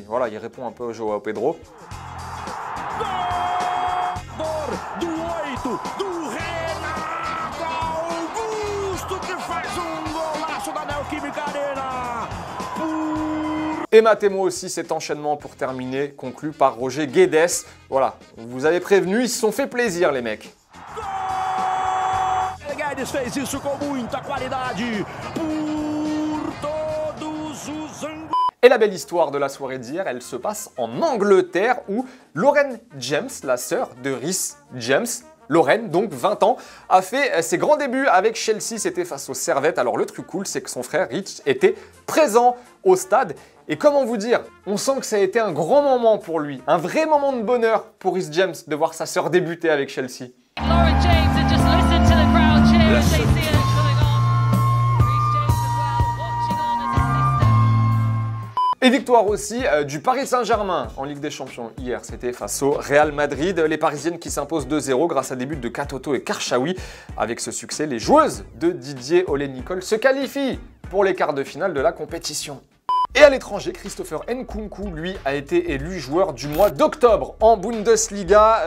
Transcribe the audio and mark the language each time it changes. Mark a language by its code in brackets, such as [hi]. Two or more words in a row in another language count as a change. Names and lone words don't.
[fr] Voilà, il répond un peu au João Pedro. Et matez-moi aussi cet enchaînement pour terminer, conclu par Roger Guedes. Voilà, vous avez prévenu, ils se sont fait plaisir les mecs. [pt] Guedes fez isso com muita qualidade. [fr] Et la belle histoire de la soirée d'hier, elle se passe en Angleterre où Lauren James, la sœur de Rhys James, Lorraine, donc 20 ans, a fait ses grands débuts avec Chelsea, c'était face aux Servette. Alors le truc cool, c'est que son frère Rich était présent au stade. Et comment vous dire, on sent que ça a été un grand moment pour lui, un vrai moment de bonheur pour Reece James de voir sa sœur débuter avec Chelsea. [en] Lauren James and just listen to the crowd cheer as they see it coming on. Reece James as well, watching on as his sister. [fr] Et victoire aussi du Paris Saint-Germain en Ligue des Champions. Hier, c'était face au Real Madrid. Les Parisiennes qui s'imposent 2-0 grâce à des buts de Katoto et Karchaoui. Avec ce succès, les joueuses de Didier Olé-Nicole se qualifient pour les quarts de finale de la compétition. Et à l'étranger, Christopher Nkunku, lui, a été élu joueur du mois d'octobre en Bundesliga.